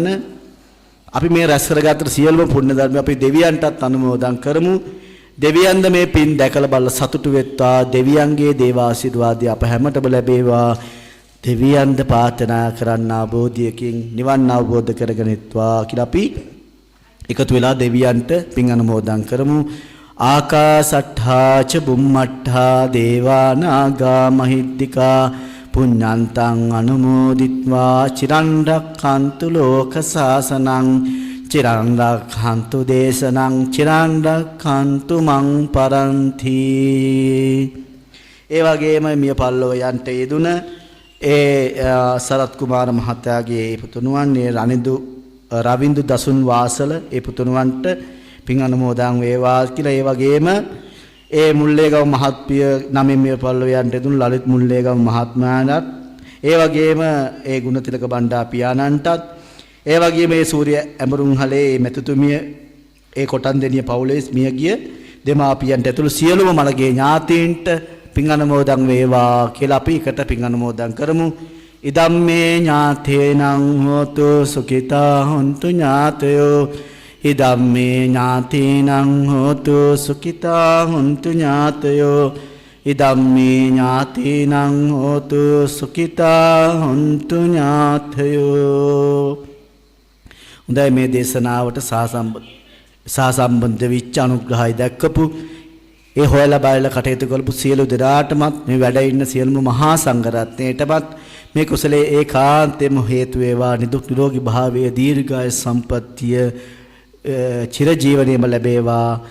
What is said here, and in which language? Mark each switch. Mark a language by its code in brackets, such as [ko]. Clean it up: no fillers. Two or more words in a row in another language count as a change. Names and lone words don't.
[si] අපි මේ රැස් කරගත්ත සියලුම පුණ්‍ය ධර්ම අපි දෙවියන්ටත් අනුමෝදන් කරමු. දෙවියන්ද මේ පින් දැකලා බලලා සතුටු වෙත්වා. දෙවියන්ගේ දේවාශිර්වාදය අප හැමතෙම ලැබේවා. දෙවියන්ද ප්‍රාර්ථනා කරන්න අවබෝධයකින් නිවන් අවබෝධ කරගනිත්වා කියලා අපි එකතු වෙලා දෙවියන්ට පින් අනුමෝදන් කරමු. [pi] ආකාසට්ඨා ච බුම්මට්ඨා දේවා නාග මහිද්దికා පුඤ්ඤන්තං අනුමෝදිත්වා චිරන් රක්ඛන්තු ලෝක සාසනං චිරන් රක්ඛන්තු දේශනං චිරන් රක්ඛන්තු මං පරන්ති. [si] ඒ වගේම මිය පල්ලව යන්ට යෙදුන සරත් කුමාර මහතාගේ පුතුණුවන් රවින්දු දසුන් වාසල ඒ පුතුණුවන්ට පින් අනුමෝදන් වේවා කියලා. ඒ වගේම ඒ මුල්ලේගම මහත්මිය නමින් මිය පල්ලව යන්ට යෙදුන ලලිත් මුල්ලේගම මහත්මයාණන්ට, ඒ වගේම ඒ ගුණතිලක බණ්ඩා පියාණන්ටත්, ඒ වගේම මේ සූර්ය ඇඹරුම්හලේ මෙතුතුමිය ඒ කොටන්දෙනිය පවුලේ මියගිය දෙමාපියන්ට ඇතුළු සියලුම මළගේ ඥාතීන්ට පින් අනුමෝදන් වේවා කියලා අපි එකට පින් අනුමෝදන් කරමු. [pi] ඉදම්මේ ඥාතේනං හෝතු සුඛිතා හොන්තු ඥාතයෝ ඉදම්මේ ඥාතේනං හෝතු සුඛිතා හොන්තු ඥාතයෝ ඉදම්මේ ඥාතේනං හෝතු සුඛිතා හොන්තු ඥාතයෝ. [si] හොඳයි, මේ දේශනාවට සහසම්බන්ධ වෙච්ච අනුග්‍රහය දක්වපු ඒ හොයලා බලලා කටයුතු කරපු සියලු දෙනාටමත් මේ වැඩ ඉන්න සියලුම මහා සංඝරත්නයටමත් මේ කුසලයේ ඒකාන්තෙම හේතු වේවා. නිදුක් නිරෝගී භාවයේ දීර්ඝාය සම්පත්තිය චිරජීවනයේම ලැබේවා.